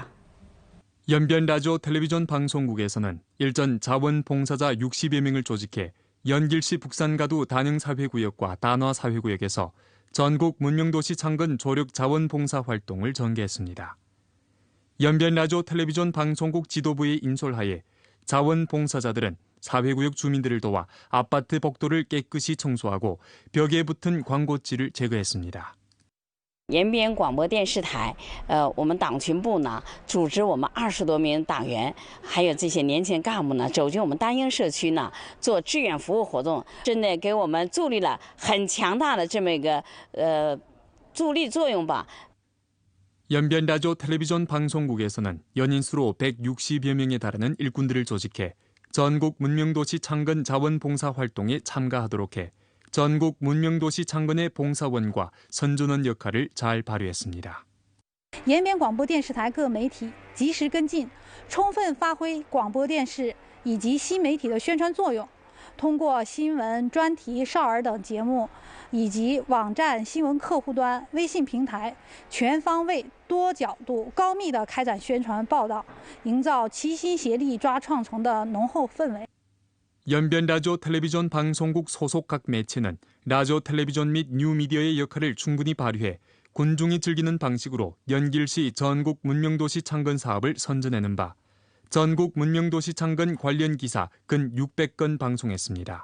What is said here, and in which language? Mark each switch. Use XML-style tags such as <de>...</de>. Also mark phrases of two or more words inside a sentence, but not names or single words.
<ko>연변 라디오 텔레비전 방송국에서는 일전 자원봉사자 60여 명을 조직해 연길시 북산가두 단흥사회구역과 단화사회구역에서 전국 문명도시 창건 조력 자원봉사 활동을 전개했습니다. 연변 라디오 텔레비전 방송국 지도부의 인솔하에 자원봉사자들은 사회구역 주민들을 도와 아파트 복도를 깨끗이 청소하고 벽에 붙은 광고지를 제거했습니다.</ko> <zh>延边广播电视台，我们党群部呢，组织我们20多名党员，还有这些年轻干部呢，走进我们丹英社区呢，做志愿服务活动，真的给我们助力了很强大的这么一个助力作用吧。</zh> <ko>연변 라디오 텔레비전 방송국에서는 연인 수로 160여 명에 달하는 일꾼들을 조직해 전국 문명도시 창건 자원봉사 활동에 참가하도록 해 전국 문명도시 창건의 봉사원과 선전원 역할을 잘 발휘했습니다.</ko> <zh>延边广播电视台各媒体及时跟进，充分发挥广播电视以及新媒体的宣传作用，通过新闻、专题、少儿等节目，以及网站、新闻客户端、微信平台，全方位、多角度、高密的开展宣传报道，营造齐心协力抓创城的浓厚氛围。</zh> <ko>연변 라디오 텔레비전 방송국 소속 각 매체는 라디오 텔레비전 및 뉴미디어의 역할을 충분히 발휘해 군중이 즐기는 방식으로 연길시 전국 문명도시 창건 사업을 선전하는 바 전국 문명도시 창건 관련 기사 근 600건 방송했습니다.</ko>